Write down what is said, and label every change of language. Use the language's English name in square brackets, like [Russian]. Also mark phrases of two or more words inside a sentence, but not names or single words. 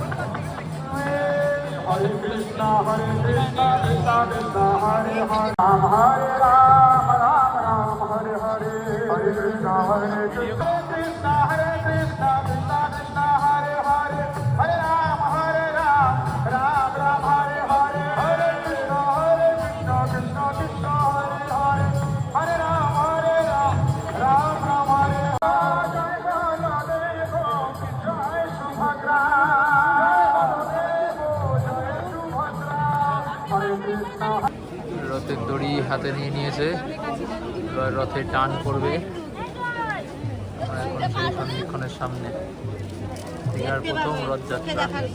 [Sanskrit] Hare Krishna, Krishna Krishna, Hare Hare, Hare Ram, Ram Ram, Hare Hare, Hare Krishna, Krishna Krishna, Krishna Krishna, Hare Hare, Hare Ram, Ram Ram, Hare Hare, Hare Krishna, Krishna Krishna, Hare Hare, Hare Ram, Ram Ram, Hare Hare. Jai Baladev, Jai Subhadra, [Bangla] রথের দড়ি হাতে নিয়ে নিয়েছে, এবার রথে টান করবে। আমরা এখন সেই সন্ধিক্ষণের সামনে, দীঘার প্রথম রথযাত্রা।